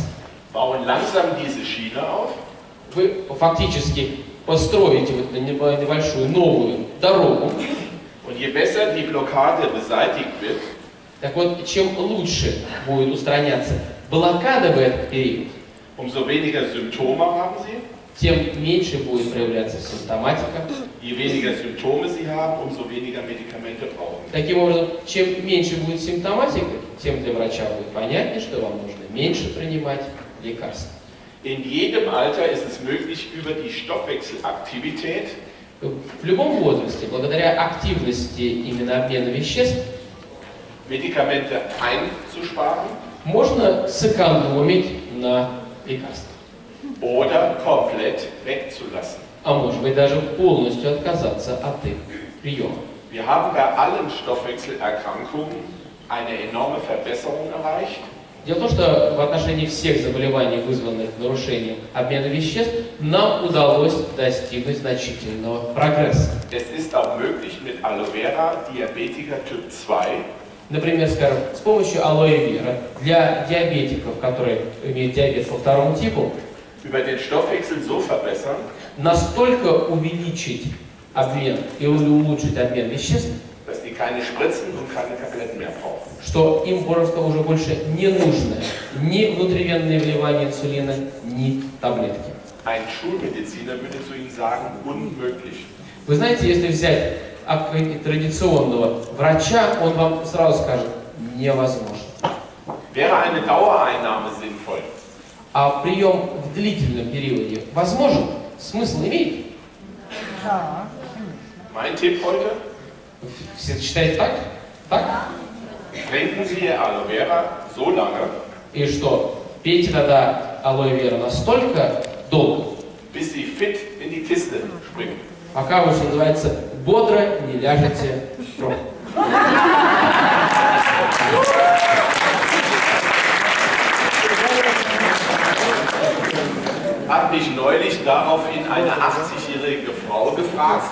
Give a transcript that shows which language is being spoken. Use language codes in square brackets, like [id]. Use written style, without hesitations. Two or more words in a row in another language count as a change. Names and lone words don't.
[de] bauen langsam diese Schiene auf [ru] Вы фактически построите вот эту небольшую новую дорогу. [de] und je besser die Blockade beseitigt wird, [ru] Так вот, чем лучше будет устраняться блокада в этот период, [de] umso weniger Symptome haben Sie. [ru] тем меньше будет проявляться симптоматика. [de] Je weniger Symptome Sie haben, umso weniger Medikamente brauchen. [ru] Таким образом, чем меньше будет симптоматика, тем для врача будет понятнее, что вам нужно меньше принимать лекарств. [de] In jedem Alter ist es möglich, über die Stoffwechselaktivität [ru] В любом возрасте, благодаря активности именно обмена веществ, [de] Medikamente einzusparen [ru] можно сэкономить на лекарствах. [de] oder komplett wegzulassen. [ru] А может быть даже полностью отказаться от их приема. [de] Wir haben bei allen Stoffwechselerkrankungen eine enorme Verbesserung erreicht. [ru] Дело в том, что в отношении всех заболеваний, вызванных нарушением обмена веществ, нам удалось достигнуть значительного прогресса. [de] Es ist auch möglich, mit Aloe Vera Diabetiker Typ 2 [ru] Например, скажем, с помощью алоэ вера для диабетиков, которые имеют диабет по 2 типу, [de] über den Stoffwechsel so verbessern, [ru] настолько увеличить обмен и улучшить обмен веществ, [de] dass die keine Spritzen und keine Tabletten mehr brauchen. [ru] что им просто уже больше не нужно ни внутривенное вливание инсулина, ни таблетки. [de] Ein Schulmediziner würde zu Ihnen sagen, unmöglich. [ru] Вы знаете, если взять традиционного врача, он вам сразу скажет, невозможно. [de] Wäre eine Dauereinnahme sinnvoll? [ru] А прием в длительном периоде возможен? Смысл имеет? [de] Mein Tipp heute, [ru] Все считают так? Так? [de] trinken Sie Aloe Vera so lange, [ru] И что? Пейте тогда алоэ вера настолько долго, [de] bis Sie fit in die Kiste springen. [ru] пока вы, что называется, бодро не ляжете в гроб. [de] Hat mich neulich daraufhin eine 80-jährige Frau gefragt,